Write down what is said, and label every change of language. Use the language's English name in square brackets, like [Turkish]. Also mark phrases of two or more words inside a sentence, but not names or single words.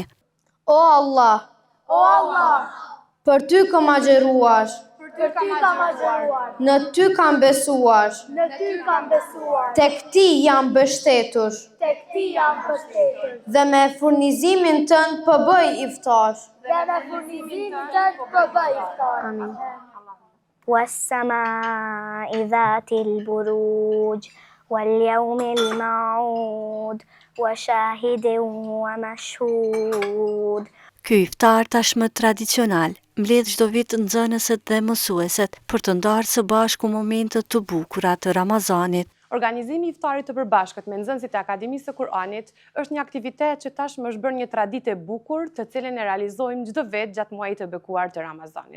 [Albanian] O Allah, për ty kam agjeruar, në ty kam besuar, tek ti jam mbështetur, dhe me furnizimin tënd po bëj iftar. Amin. [Arabic] والسماء ذات البروج واليوم الموعود وشاهد ومشهود. [Albanian] Ky iftar tashmë tradicional mbledh çdo vit nxënëset dhe mësueset për të ndarë së bashku momente të bukura të Ramazanit. Organizimi i iftarit të përbashkët me nxënësit e Akademisë së Kuranit është një aktivitet që tashmë është bërë një traditë e bukur, të cilën e realizojmë çdo vit gjatë muajit të bekuar të Ramazanit.